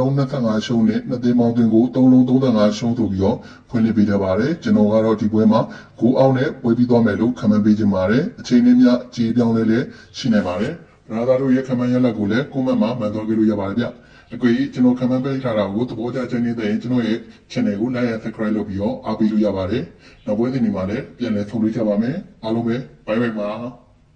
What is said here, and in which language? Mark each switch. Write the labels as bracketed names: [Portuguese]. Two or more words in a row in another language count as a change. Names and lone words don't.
[Burmese] လုံး25ရှုံးနဲ့နှစ်သိန်းပေါင်းသွင်းကို3လုံး35ရှုံးဆိုပြီးတော့ဖွင့်လှစ်ပေးထားပါတယ်။ကျွန်တော်ကတော့ဒီပွဲမှာ9အောက်နဲ့ပွဲပြီးသွားမယ်လို့ခံမှန်းပေးချင်ပါတယ်။အချိန်နဲ့မျှကြေးပြောင်းလဲလဲရှိနေပါတယ်။ရာသာတို့ရဲ့ခံမှန်းရလဒ်ကိုလည်းကွန်မန့်မှာမှန်သွားကြလို့ရပါတယ်ဗျ။အကွေကျွန်တော်ခံမှန်းပေးထားတာကိုသဘောကျချင်နေတဲ့ကျွန်တော်ရဲ့ channel ကို [English] like and subscribe [Burmese] လုပ်ပြီးတော့အားပေးလို့ရပါတယ်။နောက်ပွဲစဉ်ဒီမှာလည်းပြန်လည်ဆုံတွေ့ကြပါမယ်။အားလုံးပဲ [English] bye bye [Burmese] ပါ။